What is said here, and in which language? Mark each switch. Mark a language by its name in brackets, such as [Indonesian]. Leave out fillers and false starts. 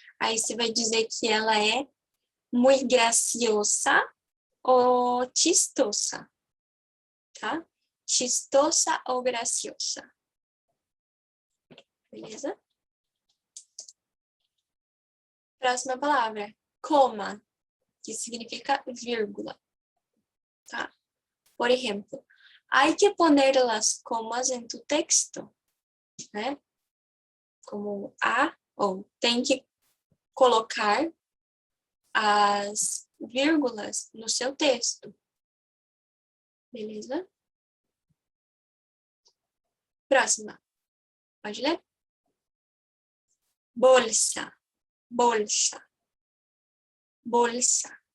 [Portuguese] Aí você vai dizer que ela é muito graciosa ou chistosa, tá? Chistosa ou graciosa. Beleza? Próxima palavra, coma, que significa vírgula, tá? Por exemplo, [Spanish] hay que poner las comas en tu texto, né? [Portuguese] Como ou tem que colocar as vírgulas no seu texto. Beleza? Próxima. Pode ler? Bolsa. Bolsa. Bolsa.